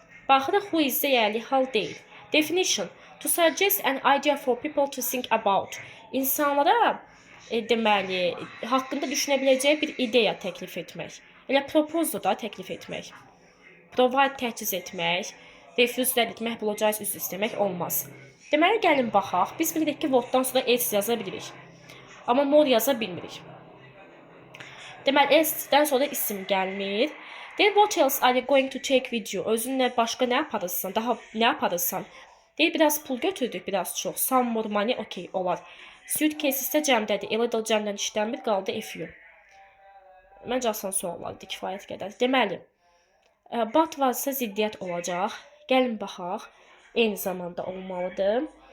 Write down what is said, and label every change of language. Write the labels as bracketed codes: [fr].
[az] Baxırıq, who is-də yəli hal deyil. [en] Definition. To suggest an idea for people to think about. [az] İnsanlara, deməli, haqqında düşünə biləcəyi bir ideya təklif etmək. Elə propose da təklif etmək. Provide təchiz etmək, refuse rədd etmək, apologize üzr istəmək olmaz. Deməli, gəlin baxaq. Biz bilirik ki, worddan sonra else yaza bilirik. Amma more yaza bilmirik. Deməli, else-dən sonra isim gəlmir. [en] Then what else are you going to take with you? [az] Özünlə başqa nə aparırsan? Daha nə aparırsan? Deyir, biraz pul götürdük, biraz çox. Some more money, okay, olar. Suitcase isə cəmdədir. A little cəmdən işlənmir, qaldı if you. Məncə asan suallardır, kifayət qədər. Deməli, but varsa ziddiyyət olacaq. Gəlin baxaq. Eyni zamanda olmalıdır.